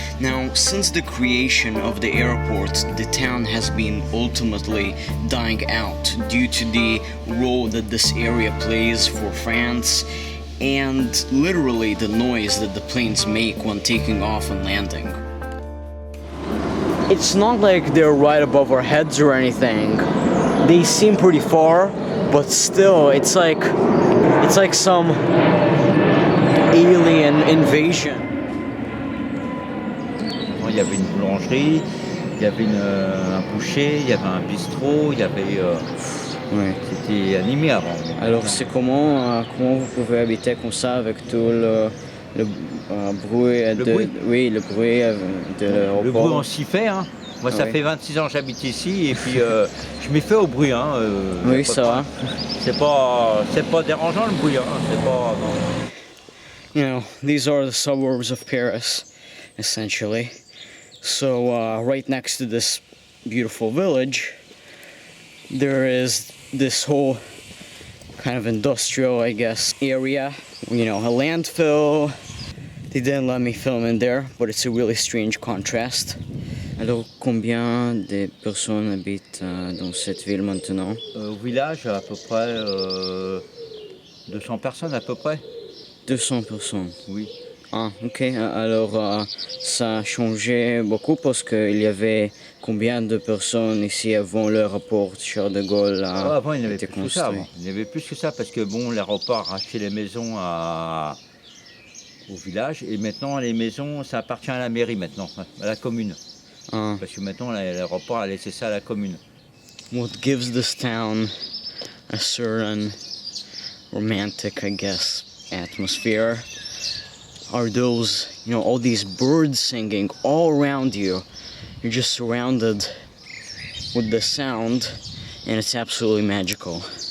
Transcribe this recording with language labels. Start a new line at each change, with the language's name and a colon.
English: Now, since the creation of the airport, the town has been ultimately dying out due to the role that this area plays for France and literally the noise that the planes make when taking off and landing. It's not like they're right above our heads or anything. They seem pretty far, but still, it's like some alien invasion.
French: Il y avait une boulangerie, il y avait un boucher, il y avait un bistrot, il y avait... Ouais. C'était animé avant. Alors c'est comment vous pouvez habiter comme ça avec tout le bruit oui, le bruit de l'aéroport. Le bruit on s'y fait, hein. Moi ça fait 26 ans que j'habite ici et puis je m'y fais au bruit, hein. Oui, ça va. C'est pas dérangeant le bruit, hein. C'est pas... Non.
English: You know, these are the suburbs of Paris, essentially. So right next to this beautiful village, there is this whole kind of industrial, I guess, area. You know, a landfill. They didn't let me film in there, but it's a really strange contrast.
French: Alors, combien de personnes habitent dans cette ville maintenant? Au village, à peu près 200 personnes à peu près. 200 personnes? Oui. Ah, ok. Alors, ça a changé beaucoup parce qu'il y avait combien de personnes ici avant l'aéroport Charles de Gaulle Avant, il n'y avait plus construit? que ça. Avant. Il n'y avait plus que ça parce que bon, l'aéroport a racheté les maisons au village et maintenant les maisons, ça appartient à la mairie maintenant, à la commune. Ah. Parce que maintenant l'aéroport a laissé ça à la commune.
English: What gives this town a certain romantic, I guess, atmosphere are those, you know, all these birds singing all around you. You're just surrounded with the sound, and it's absolutely magical.